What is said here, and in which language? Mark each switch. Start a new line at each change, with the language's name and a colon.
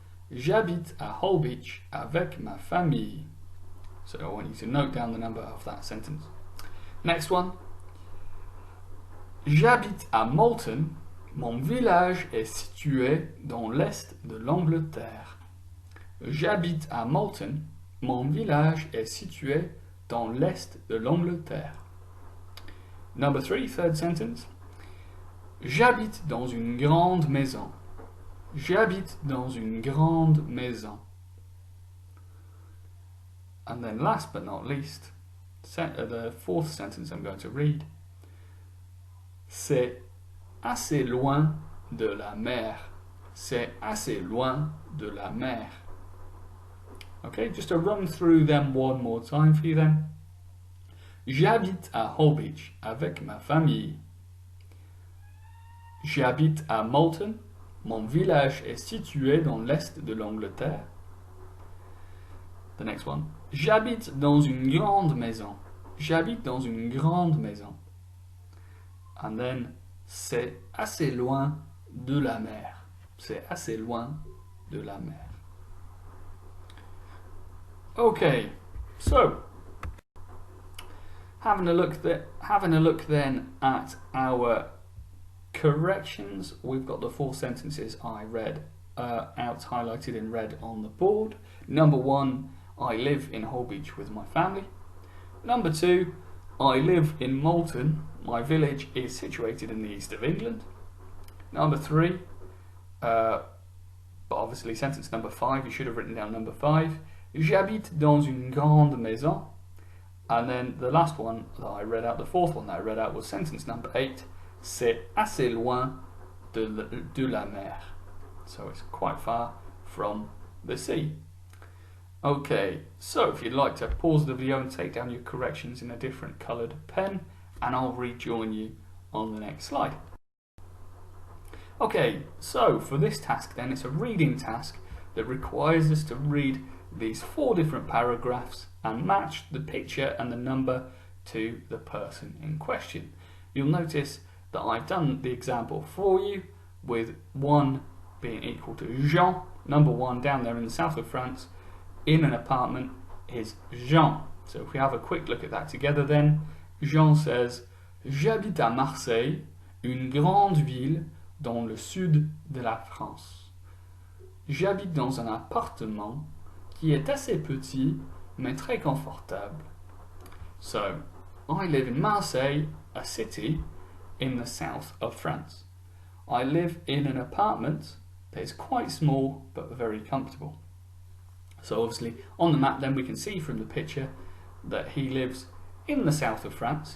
French: J'habite à Holbeach avec ma famille.
English: So I want you to note down the number of that sentence. Next one.
French: J'habite à Malton. Mon village est situé dans l'est de l'Angleterre. J'habite à Malton. Mon village est situé dans l'est de l'Angleterre.
English: Number 3, third sentence.
French: J'habite dans une grande maison. J'habite dans une grande maison.
English: And then last but not least, the fourth sentence I'm going to read.
French: C'est assez loin de la mer. C'est assez loin de la mer.
English: Okay, just to run through them one more time for you then.
French: J'habite à Holbeach avec ma famille. J'habite à Malton. Mon village est situé dans l'est de l'Angleterre.
English: The next one.
French: J'habite dans une grande maison. J'habite dans une grande maison.
English: And then,
French: c'est assez loin de la mer. C'est assez loin de la mer.
English: Okay, so having a look then at our corrections. We've got the 4 sentences I read out highlighted in red on the board. Number 1, I live in Holbeach with my family. Number 2, I live in Malton. My village is situated in the east of England. Number 3, but obviously sentence number 5, you should have written down number 5.
French: J'habite dans une grande maison.
English: And then the last one that I read out, the fourth one that I read out, was sentence number 8.
French: C'est assez loin de la mer.
English: So it's quite far from the sea. Okay, so if you'd like to pause the video and take down your corrections in a different coloured pen, and I'll rejoin you on the next slide. Okay, so for this task then, it's a reading task that requires us to read these 4 different paragraphs and match the picture and the number to the person in question. You'll notice that I've done the example for you with 1 being equal to Jean. Number 1 down there in the south of France in an apartment is Jean. So if we have a quick look at that together then, Jean says,
French: J'habite à Marseille, une grande ville dans le sud de la France. J'habite dans un appartement qui est assez petit mais très confortable.
English: So, I live in Marseille, a city in the south of France. I live in an apartment that is quite small but very comfortable. So obviously on the map then we can see from the picture that he lives in the south of France.